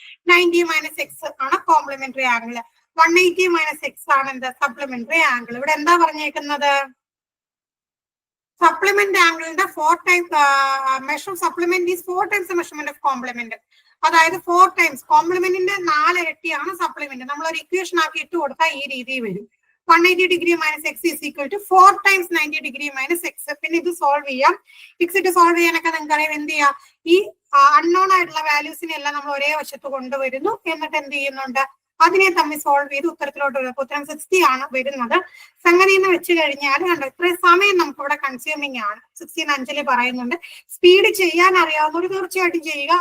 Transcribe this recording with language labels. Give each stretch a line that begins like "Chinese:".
Malayalam: 90 - x ആണ് complementary angle. 180 - x ആണ് എന്ത്? Supplementary angle. ഇവിടെ എന്താ പറഞ്ഞേക്കുന്നത്? Supplement ആംഗിളിന്റെ 4 times measure. Supplement is 4 times measurement of complement. അതായത് 4 ടൈംസ് കോംപ്ലിമെന്റിന്റെ 4 ഇരട്ടിയാണ് സപ്ലിമെന്റ്. നമ്മൾ ഒരു ഇക്വേഷൻ ആക്കി ഇട്ട് കൊടുത്താൽ ഈ രീതിയിൽ വരും.
English: 180 degree - x is equal to 4 times 90 degree - x.
Malayalam: പിന്നെ ഇത് സോൾവ് ചെയ്യാം. ഇട്ട് സോൾവ് ചെയ്യാനൊക്കെ നിങ്ങൾക്ക് അറിയാം. എന്ത് ചെയ്യാം? ഈ അൺനോൺ ആയിട്ടുള്ള വാല്യൂസിനെ എല്ലാം നമ്മൾ ഒരേ വശത്ത് കൊണ്ടുവരുന്നു. എന്നിട്ട് എന്ത് ചെയ്യുന്നുണ്ട്? അതിനെ തമ്മിൽ സോൾവ് ചെയ്ത് ഉത്തരത്തിലോട്ട് വരുമ്പോൾ ഉത്തരം 60 ആണ് വരുന്നത്. സംഗതി എന്ന് വെച്ച് കഴിഞ്ഞാൽ കണ്ടോ, ഇത്രയും സമയം നമുക്ക് ഇവിടെ കൺസ്യൂമിങ് ആണ്. 16 5 പറയുന്നുണ്ട്. സ്പീഡ് ചെയ്യാൻ അറിയാവുന്നവർ തീർച്ചയായിട്ടും ചെയ്യുക.